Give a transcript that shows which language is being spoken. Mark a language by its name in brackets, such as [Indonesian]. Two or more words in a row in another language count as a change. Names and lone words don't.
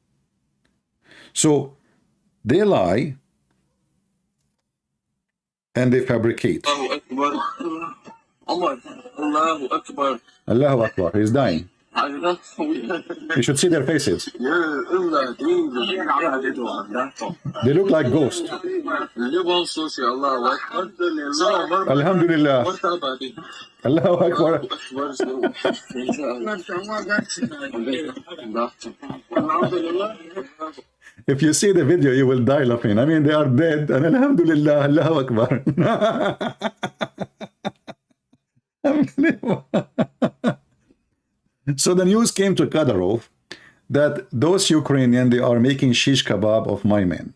[English] So they lie and they fabricate. [Arabic] الله أكبر. الله أكبر. [English] He's dying. You should see their faces. They look like ghosts. [Arabic] Alhamdulillah. الله أكبر. [English] If you see the video, you will die laughing. I mean, they are dead, and [Arabic] الحمد لله، الله أكبر. [English] So the news came to Kadyrov that those Ukrainians, they are making shish kebab of my men.